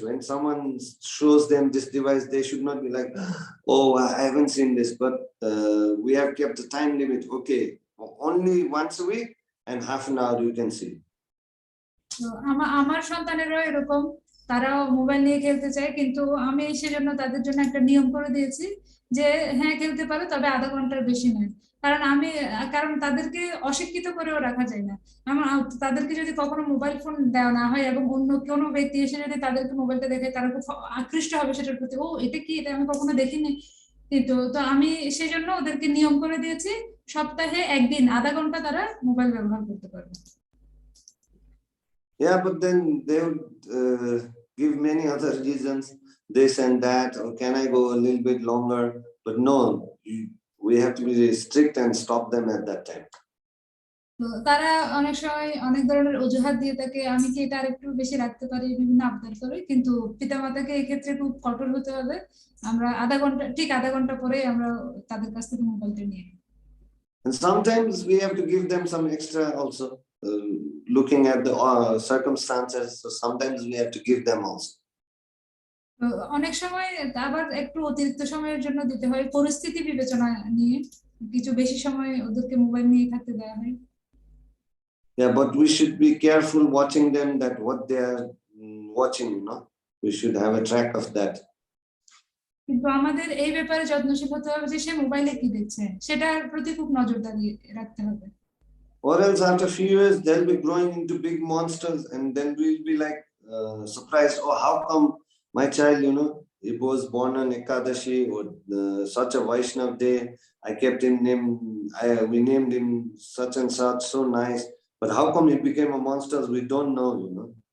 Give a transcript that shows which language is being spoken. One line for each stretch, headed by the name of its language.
English: When someone shows them this device, they should not be like, oh, I haven't seen this, but we have kept a time limit. Okay, only once a week and half an hour you can see.
Bangla: তো আমার সন্তানেরও এরকম, তারাও mobile নিয়ে খেলতে চায়, কিন্তু আমি সেজন্য তাদের জন্য একটা নিয়ম করে দিয়েছি যে হ্যাঁ খেলতে পারো, তবে আধা ঘন্টার বেশি নয়। কারণ তাদেরকে অশিক্ষিত করেও রাখা যায় না। তাদেরকে যদি কখনো মোবাইল ফোন দেওয়া না হয় এবং অন্য কোনো ব্যক্তি এসে যদি তাদেরকে মোবাইলটা দেখে, তারা খুব আকৃষ্ট হবে সেটার প্রতি, ও এটা কি, এটা আমি কখনো দেখিনি। কিন্তু তো আমি সেজন্য ওদেরকে নিয়ম করে দিয়েছি সপ্তাহে একদিন আধা ঘন্টা তারা মোবাইল ব্যবহার করতে পারবে।
English: Yeah, but then they would give many other reasons, this and that, or can I go a little bit longer? But no, we have to be strict and stop them at that time.
Bangla: তো তারা অনেক সময় অনেক ধরনের অজুহাত দিয়ে থাকে, আমি কি এটা আরেকটু বেশি রাখতে পারি, বিভিন্ন আবদার করে, কিন্তু পিতামাতাকে এক্ষেত্রে খুব কঠোর হতে হবে। আমরা ঠিক আধা ঘন্টা পরে আমরা তাদের কাছ থেকে মোবাইলটা নিয়ে নিই।
English: And sometimes we have to give them some extra also, looking at the circumstances. So sometimes we have to give them also.
Bangla: অনেক সময় আবার একটু অতিরিক্ত সময়ের জন্য দিতে হয়, পরিস্থিতি বিবেচনা নিয়ে কিছু বেশি সময় ওদেরকে মোবাইল নিয়ে থাকতে দেওয়া হয়।
English: Yeah, but we should be careful watching them, that what they are watching, you know, we should have a track of that.
Bangla: কিন্তু আমাদের এই ব্যাপারে যত্নশীল হতে হবে যে সে মোবাইলে কি দেখছে সেটার প্রতি খুব নজরদারি রাখতে হবে।
English: Or else after a few years they'll be growing into big monsters, and then we'll be like surprised, oh, how come my child, you know, he was born on Ekadashi or such a Vaishnav day, I kept him we named him such and such, so nice, but how come he became a monster, we don't know, you know.